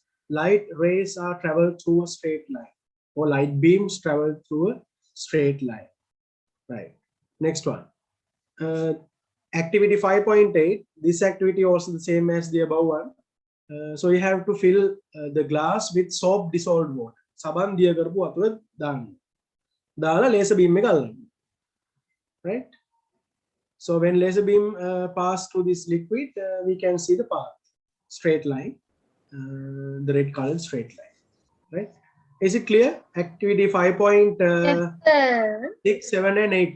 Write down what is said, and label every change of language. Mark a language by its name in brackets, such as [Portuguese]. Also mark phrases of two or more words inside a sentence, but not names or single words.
[English] Light rays are traveled through a straight line, or light beams travel through a straight line. Right. Next one. Activity 5.8. This activity also the same as the above one. So you have to fill the glass with soap dissolved water. [Sinhala] සබන් දිය කරපු ඇතුළට දාන්න. දාලා [English] laser beam [Sinhala] එක අල්ලන්න. [English] Right? So when laser beam pass through this liquid, we can see the path, straight line, the red colored straight line. Right? Is it clear? Activity 5.6, 7, and 8.